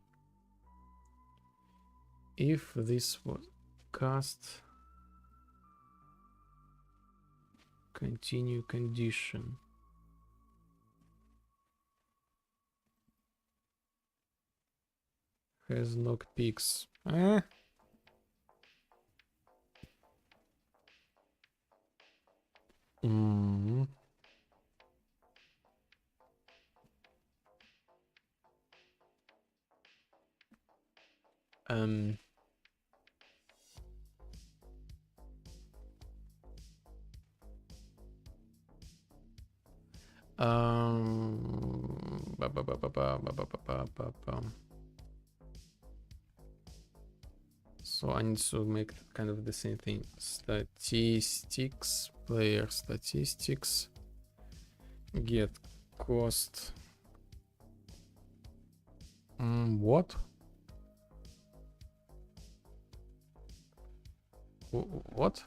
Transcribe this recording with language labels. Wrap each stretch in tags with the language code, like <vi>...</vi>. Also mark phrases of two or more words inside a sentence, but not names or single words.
<en>If this was cast continue condition. Has lockpicks. Mm. Um. Ba, ba, ba, ba, ba, ba, ba, ba, ba, ba. So I need to make kind of the same thing. Statistics, player statistics, get cost. What? What?</en>